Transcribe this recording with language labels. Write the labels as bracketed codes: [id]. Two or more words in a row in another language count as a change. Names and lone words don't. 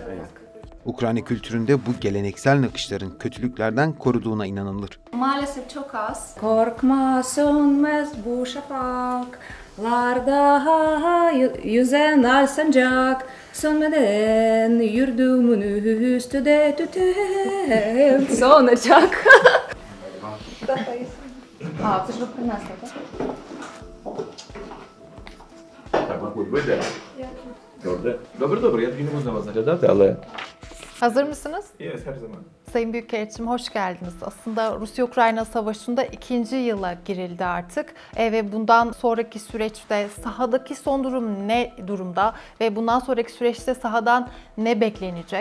[tr] Ukrayna kültüründe bu geleneksel nakışların kötülüklerden koruduğuna inanılır. Maalesef çok az. Korkma sönmez bu şafaklarda yüzen ay sancak. Sönmeden yurdumun üstüde tüten sonacak. [uk] Це ж ви принесли, так? Так, мабуть, вийде. Добре, я тоді не буду на вас наглядати, але... [tr] Hazır mısınız? Є, her zaman. Sayın Büyükelçim hoş geldiniz. Aslında Rusya-Ukrayna Savaşı'nda 2. yıla girildi artık ve bundan sonraki süreçte sahadaki son durum ne durumda ve bundan sonraki süreçte sahadan ne beklenecek?